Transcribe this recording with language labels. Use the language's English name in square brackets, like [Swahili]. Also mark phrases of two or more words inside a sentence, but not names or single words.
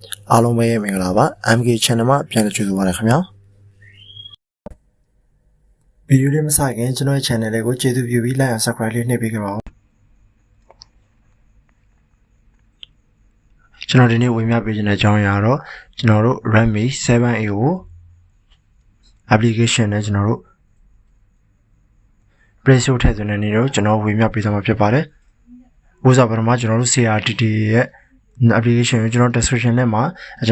[Burmese] အားလုံးပဲမင်္ဂလာပါ MK channel မှာပြန်လည်ကြိုဆိုပါရခင်ဗျာဗီဒီယိုလေးမစခင်ကျွန်တော်ရဲ့ channel လေးကိုကျေးဇူးပြုပြီး [English] like and subscribe [Burmese] လေးနှိပ်ပေးခဲ့ပါဦးကျွန်တော်ဒီနေ့ဝင်ပြပေးခြင်းတဲ့အကြောင်းအရာတော့ကျွန်တော်တို့ Redmi 7A ကို application နဲ့ကျွန်တော်တို့ Play Store ထည့်သွင်းတဲ့နေ့တော့ကျွန်တော်ဝင်ပြပေးသွားမှာဖြစ်ပါတယ်ဥစားပထမကျွန်တော်တို့ CRTT ရဲ့application ကိုကျွန်တော် description ထဲမှာကျွန်